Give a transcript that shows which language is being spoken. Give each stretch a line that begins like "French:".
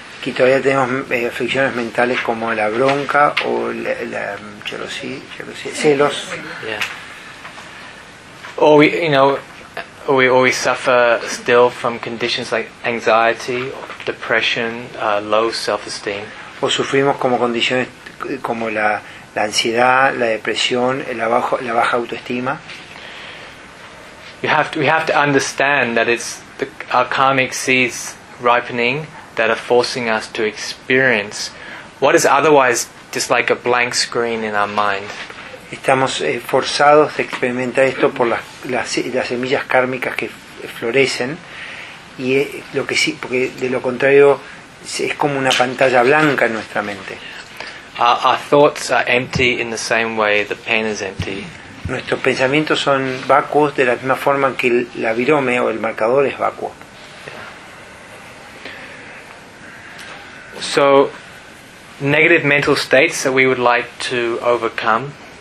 Spanish: y todavía tenemos aflicciones mentales como la bronca o la celos.
English: Yeah. Or we suffer still from conditions like anxiety, depression, low self-esteem.
Spanish: O sufrimos como condiciones como la ansiedad, la depresión, la baja autoestima.
English: We have to understand that it's our karmic seeds ripening that are forcing us to experience what is otherwise just like a blank screen in our mind.
Spanish: Estamos forzados a experimentar esto por las semillas kármicas que florecen, y lo que sí, porque de lo contrario es como una pantalla blanca en nuestra mente.
English: Our thoughts are empty in the same way the pen is empty.
Spanish: Nuestros pensamientos son vacuos de la misma forma que la virome o el marcador es vacuo.
English: So, negative mental states that we would like to overcome.